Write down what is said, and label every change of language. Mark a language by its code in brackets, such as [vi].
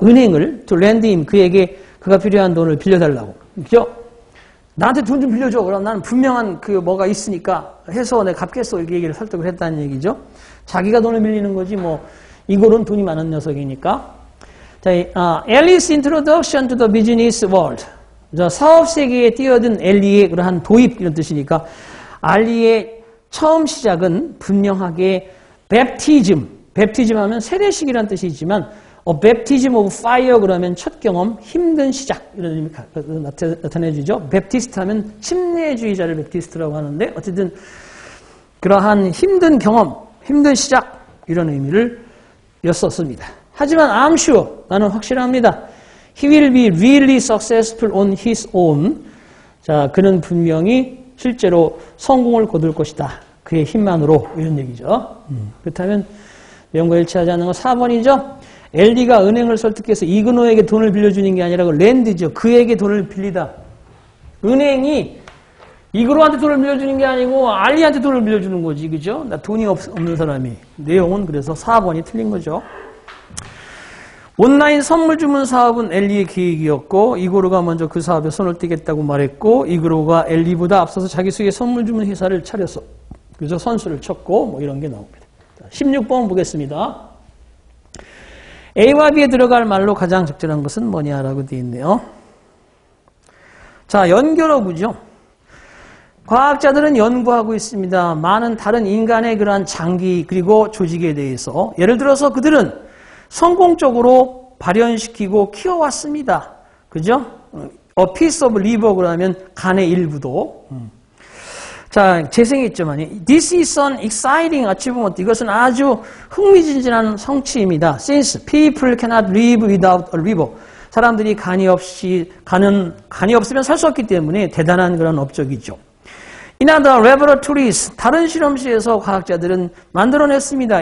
[ko] 은행을 [en] to lend him [ko] 그에게 그가 필요한 돈을 빌려달라고. 그죠? 나한테 돈 좀 빌려줘. 그럼 나는 분명한 뭐가 있으니까 해서 내가 갚겠어. 이렇게 얘기를 설득을 했다는 얘기죠. 자기가 돈을 빌리는 거지 뭐 이고르는 돈이 많은 녀석이니까. 자, [en] Alice's introduction to the business world. [ko] 사업 세계에 뛰어든 엘리의 그러한 도입 이런 뜻이니까 알리의 처음 시작은 분명하게 baptism 하면 세례식이라는 뜻이지만 baptism of fire 그러면 첫 경험, 힘든 시작 이런 의미 나타내주죠. 베프티스트 하면 침례주의자를 베프티스트라고 하는데 어쨌든 그러한 힘든 경험, 힘든 시작 이런 의미를 였었습니다. 하지만 [en] I'm sure [ko] 나는 확실합니다. [en] He will be really successful on his own. [ko] 자, 그는 분명히 실제로 성공을 거둘 것이다. 그의 힘만으로 이런 얘기죠. 그렇다면 내용과 일치하지 않는 건 4번이죠. 엘리가 은행을 설득해서 이그노에게 돈을 빌려주는 게 아니라 랜드죠. 그에게 돈을 빌리다. 은행이 이그노한테 돈을 빌려주는 게 아니고 알리한테 돈을 빌려주는 거지. 그죠? 나 돈이 없는 사람이. 내용은 그래서 4번이 틀린 거죠. 온라인 선물 주문 사업은 엘리의 계획이었고 이고르가 먼저 그 사업에 손을 떼겠다고 말했고 이고르가 엘리보다 앞서서 자기 수의 선물 주문 회사를 차려서 그래서 선수를 쳤고 뭐 이런 게 나옵니다. 16번 보겠습니다. A와 B에 들어갈 말로 가장 적절한 것은 뭐냐라고 되어 있네요. 자, 연결어구죠. 과학자들은 연구하고 있습니다. 많은 다른 인간의 그러한 장기 그리고 조직에 대해서 예를 들어서 그들은 성공적으로 발현시키고 키워왔습니다. 그죠? [en] A piece of liver [ko] 그러면 간의 일부도. 자, 재생했지만 [en] This is an exciting achievement. [ko] 이것은 아주 흥미진진한 성취입니다. [en] Since people cannot live without a liver. [ko] 사람들이 간이 없으면 살 수 없기 때문에 대단한 그런 업적이죠. [en] In other laboratories, [ko] 다른 실험실에서 과학자들은 만들어냈습니다.